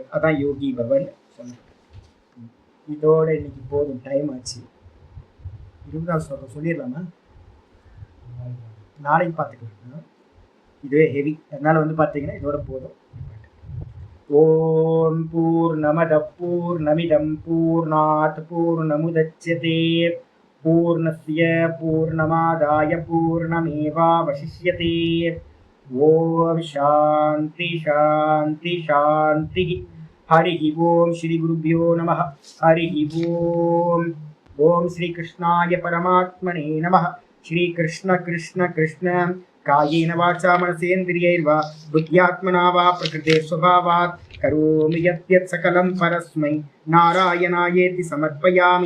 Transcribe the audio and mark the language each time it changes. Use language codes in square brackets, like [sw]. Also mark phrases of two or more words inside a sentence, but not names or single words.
[ta] அதான் யோகி பவன் சொன்ன. இதோட இன்னைக்கு போதும், டைம் ஆச்சு. 20வது சொல்லிடலாமா? நாளைக்கு பார்த்துக்கலாம், இதுவே ஹெவி. அதனால வந்து பார்த்தீங்கன்னா இதோட போதும். [sa] ओं पूर्णमद पूर्णमिदं पूर्णात् पूर्णमुदच्यते पूर्णस्य पूर्णमादाय पूर्णमेवावशिष्यते. ओं शान्ति शान्ति शान्ति. हरि ओं श्री गुरुभ्यो नमः हरि ओं. ओं श्री कृष्णाय परमात्मने नमः. श्री कृष्ण कृष्ण कृष्ण कायेन वाचा मनसेन्द्रियैर्वा बुद्ध्यात्मना वा प्रकृतेः स्वभावात् करोमि यद्यत् सकलं परस्मै नारायणायेति समर्पयामि.